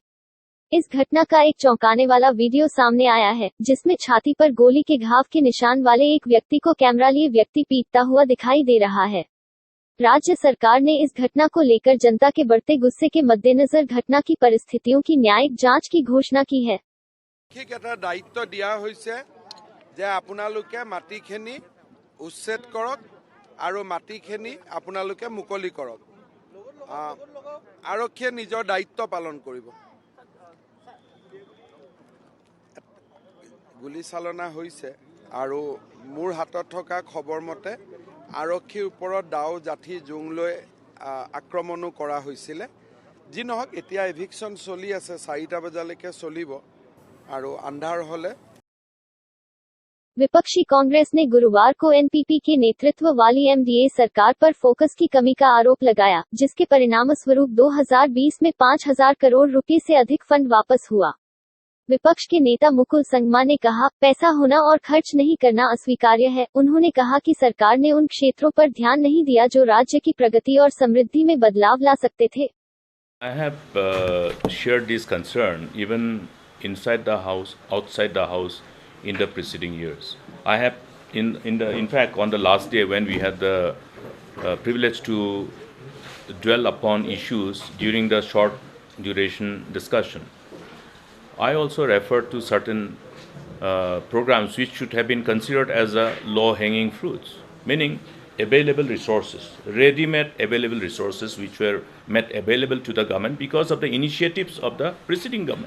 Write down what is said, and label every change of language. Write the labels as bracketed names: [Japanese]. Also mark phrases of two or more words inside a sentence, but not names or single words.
[Hindi] इस घटना का एक चौंकाने वाला वीडियो सामने आया है, जिसमें छाती पर गोली के घाव के निशान वाले एक व्यक्ति को कैमरा लिए व्यक्ति पीटता हुआ दिखाई दे रहा है। राज्य सरकार ने इस घटना को लेकर जनता के बढ़ते गुस्से के मद्देनजर घटना की परिस्थितियों की न्यायिक जांच की घोषणा की है। [Assamese] ঠিক এটা দায়িত্ব দিয়া হৈছে যে আপোনালোকে মাটিখিনি উচ্ছেদ কৰক আৰু মাটিখিনি আপোনালোকে মুকলি কৰক। আৰক্ষীয়ে নিজৰ দায়িত্ব পালন কৰিব। গুলীচালনা হৈছে আৰু মোৰ হাতত থকা খবৰ মতে আৰক্ষীৰ ওপৰত দাও জাঠি জোং লৈ আক্ৰমণো কৰা হৈছিলে। যি নহওক এতিয়া এভিকশ্যন চলি আছে, 4টা বজালৈকে চলিব আৰু আন্ধাৰ হলে। [Hindi] विपक्षी कांग्रेस ने गुरुवार को एनपीपी के नेतृत्व वाली एमडीए सरकार पर फोकस की कमी का आरोप लगाया, जिसके परिणामस्वरूप 2020 में 5,000 करोड़ रुपए से अधिक फंड वापस हुआ। विपक्ष के नेता मुकुल संगमा ने कहा, पैसा होना और खर्च नहीं करना अस्वीकार्य है। उन्होंने कहा कि सरकार ने उन क्षेत्रों पर ध्यान नहीं दिया जो राज्य की प्रगति और समृद्धि में बदलाव ला सकते थे। [English] I have shared this concern even inside the house, outside the house in the preceding years. I have, in fact, on the last day when we had the privilege to dwell upon issues during the short duration discussion, I also referred to certain programs which should have been considered as low-hanging fruits, meaning available resources, ready-made available resources which were made available to the government because of the initiatives of the preceding government.